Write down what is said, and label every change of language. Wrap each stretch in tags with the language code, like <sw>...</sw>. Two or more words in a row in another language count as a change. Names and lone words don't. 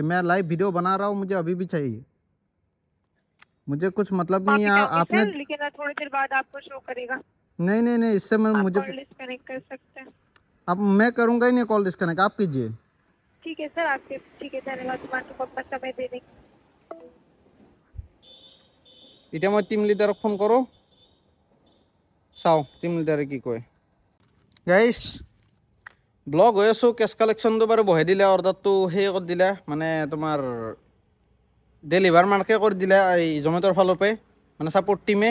<hi>मैं लाइव वीडियो बना रहा हूँ, मुझे अभी भी चाहिए। मुझे कुछ मतलब नहीं माफी है चाहूंगी आपने। सर, लेकिन थोड़ी देर बाद आपको शो करेगा। नहीं नहीं नहीं, इससे मैं आप मुझे</hi> <en>call disconnect</en> <hi>कर सकते हैं। अब मैं करूँगा ही नहीं</hi> <en>call disconnect,</en> <hi>आप कीजिए। ठीक है सर, आपके ठीक है, धन्यवाद जोमेटो को अपना समय देने।</hi> <as>এতিয়া মই টিম লিডাৰক ফোন কৰোঁ, চাওঁ টিম লিডাৰে কি কয়। গাইজ ব্লগ হৈ আছোঁ। কেছ কালেকশ্যনটো বাৰু বহাই দিলে, অৰ্ডাৰটো সেই কৰি দিলে, মানে তোমাৰ ডেলিভাৰ মাৰ্কে কৰি দিলে এই জমেট'ৰ ফালৰ পৰাই, মানে ছাপৰ্ট টিমে।</as>